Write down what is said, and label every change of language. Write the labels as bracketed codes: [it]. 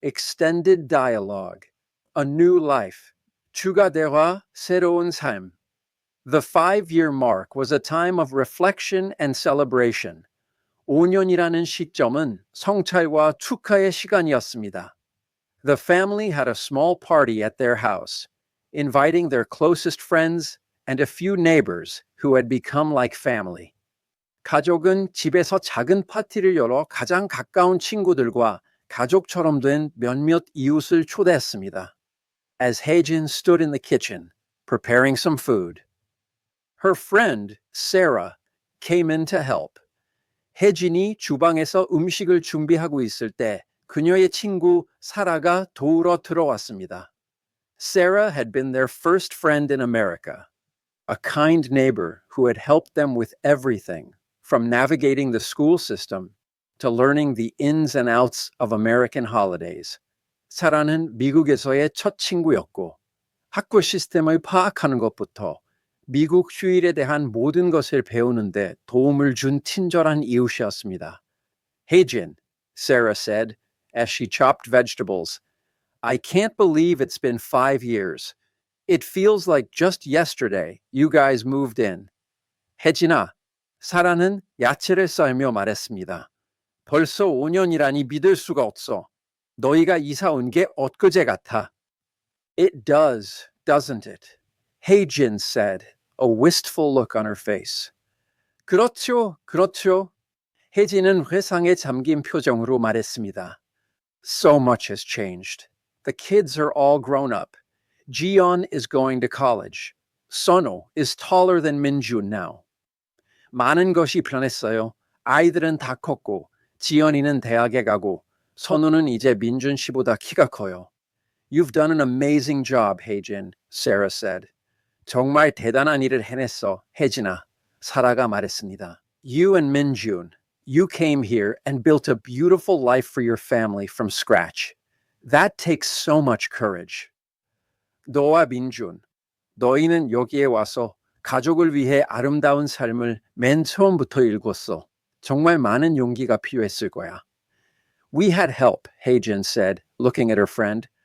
[en] extended dialogue, a new life, [ko] 추가대화, 새로운 삶. [en] The 5-year mark was a time of reflection and celebration. [ko] 5년이라는 시점은 성찰과 축하의 시간이었습니다. [en] The family had a small party at their house, inviting their closest friends and a few neighbors who had become like family. [ko] 가족은 집에서 작은 파티를 열어 가장 가까운 친구들과 가족처럼 된 몇몇 이웃을 초대했습니다. [en] As Haejin stood in the kitchen, preparing some food, her friend, Sarah, came in to help. [ko] 혜진이 주방에서 음식을 준비하고 있을 때 그녀의 친구 사라가 도우러 들어왔습니다. [en] Sarah had been their first friend in America, a kind neighbor who had helped them with everything, from navigating the school system to learning the ins and outs of American holidays. [ko] 사라는 미국에서의 첫 친구였고, 학교 시스템을 파악하는 것부터 미국 휴일에 대한 모든 것을 배우는데 도움을 준 친절한 이웃이었습니다. [en] Haejin, Sarah said, as she chopped vegetables, I can't believe it's been 5 years. It feels like just yesterday you guys moved in. [ko] 혜진아, 사라는 야채를 썰며 말했습니다. 벌써 5년이라니 믿을 수가 없어. 너희가 이사 온 게 엊그제 같아. [en] It does, doesn't it? Haejin said, a wistful look on her face. [ko] 그렇죠, 그렇죠. 혜진은 회상에 잠긴 표정으로 말했습니다. [en] So much has changed. The kids are all grown up. Jiyeon is going to college. Sunho is taller than Minjun now. [ko] 많은 것이 변했어요. 아이들은 다 컸고, 지연이는 대학에 가고, 선우는 이제 민준 씨보다 키가 커요. [en] You've done an amazing job, Haejin, Sarah said. [ko] 정말 대단한 일을 해냈어, 혜진아. 사라가 말했습니다. [en] You and Minjun, you came here and built a beautiful life for your family from scratch. That takes so much courage. [ko] 너와 민준, 너희는 여기에 와서 가족을 위해 아름다운 삶을 맨 처음부터 일궜어. 정말 많은 용기가 필요했을 거야. [en] We had help, Haejin said, looking at her friend.